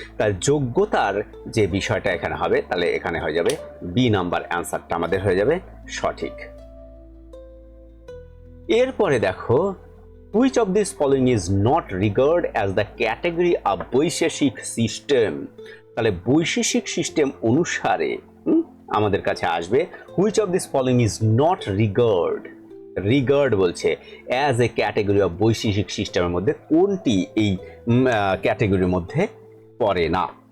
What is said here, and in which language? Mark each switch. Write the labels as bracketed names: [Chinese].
[Bangla] তার যোগ্যতার যে বিষয়টা এখানে হবে, তাহলে এখানে হয়ে যাবে বি নাম্বার, অ্যান্সারটা আমাদের হয়ে যাবে সঠিক। এরপরে দেখো, [English] which of these following is not regarded as the category of Vaisheshika system. [Bangla] তাহলে বৈশেষিক সিস্টেম অনুসারে আমাদের কাছে আসবে [English] which of these following is not regard বলছে as a [Bangla] category of Vaisheshika সিস্টেমের মধ্যে কোনটি এই ক্যাটাগরির মধ্যে পড়ে না।